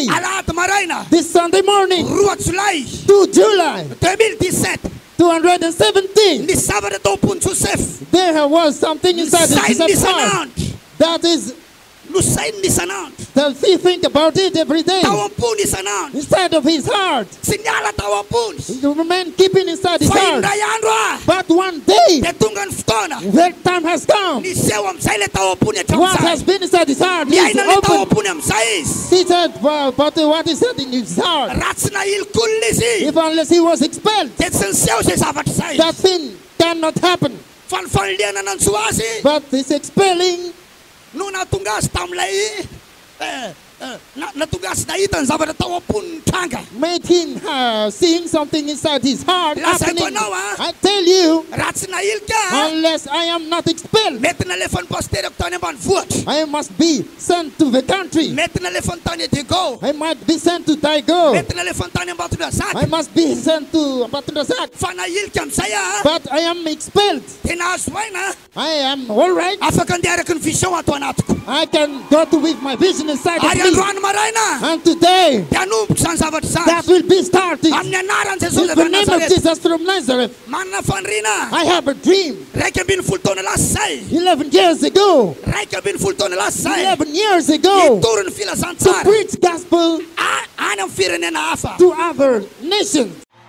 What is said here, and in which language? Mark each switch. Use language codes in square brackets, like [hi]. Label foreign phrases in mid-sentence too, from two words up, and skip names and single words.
[mg] Alahady maraina. [en] this Sunday morning, [mg] 2 Jolay [en] 2 July [mg] 2017. [en] 217, [mg] Ny zavatra tao am-pony Joseph. [en] there was something inside [mg] Sainy [en] Jesus' heart. [mg] isan'andro. [en] That is, [mg] No sainy isan'andro. [en] that he think about it every day. [mg] Tao am-pony isan'andro. [en] Inside of his heart. [mg] Tsy niala tao am-pony. [en] The man keeping inside his [mg] Fa [en] heart. [mg] indray andro a. [en] But one day, [mg] Dia tonga ny fotoana. [en] that time has come. [mg] Niseho amin'izay le tao am-pony [en] What has [mg] hatramin'izay. [en] been inside his heart is [mg] Miaina le tao [en] open. [mg] am-pony amin'izay izy. [en] He said, well, but what is said in his heart, [mg] Raha tsy nahilikolina izy. [en] if unless he was expelled, [mg] Dia tsy niseho izay zavatra izay. [en] that thing cannot happen. [mg] Fa ny fanoliana nanjo azy. [en] But this expelling, [mg] No natonga azy tam'ilay natonga azy nahita ny zavatra tao am-pony ny tranga. [en] made him seeing something inside his heart [mg] Lazaiko [en] happening. [mg] anao a. [en] I tell you, [mg] Raha tsy nahilika [en] unless I am not expelled, [mg] mety nalefa ny pasterako tany ambanivohitra. [en] I must be sent to the country. [mg] Mety nalefa ny tany Edigo. [en] I might be sent to Daigo. [mg] Mety nalefa ny tany [en] I [mg] Ambatondrazaka. [en] must be sent to Batundasak. [mg] Fa nahilika amin'izay a. [en] But I am expelled. [mg] Tena azo aina. [en] I am all right. [mg] Afaka andeha araky ny vision ato anatiko. [en] I can go to with my vision inside of [mg] Ary [en] me. [mg] androany maraina. [en] And today, [mg] Dia hanomboka izany zavatra [en] that [mg] izany. [en] will be started. [mg] Amin'ny anaran'i [en] In [mg] Jesosy avy [en] the [mg] a [en] name of [mg] Nazareta. [en] Jesus from Nazareth, [mg] Manana fandriana. [en] I have a dream. [mg] 12 taona lasa izay. [en] 11 years ago, [mg] 12 taona lasa izay. [en] 11 years ago, [mg] Nitoro ny [en] to [mg] filazantsara. [en] preach gospel [mg] Any amin'ny firenena hafa. [en] to other nations.